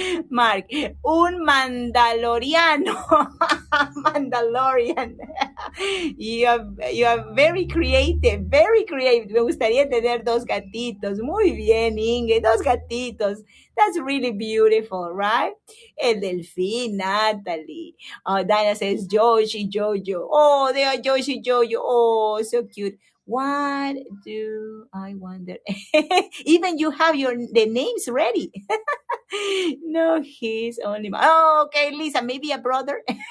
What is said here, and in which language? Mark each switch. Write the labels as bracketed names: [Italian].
[Spanish] Mark, un mandaloriano. Mandalorian. [English] You are very creative, very creative. [Spanish] Me gustaría tener dos gatitos. Muy bien, Inge, dos gatitos. [English] That's really beautiful, right? [Spanish] El delfín, Natalie. Dana says Joshi, Jojo. [English] Oh, they are Joshi, Jojo. Oh, so cute. What do I wonder? Even you have the names ready. No, he's only oh, okay, Lisa, maybe a brother.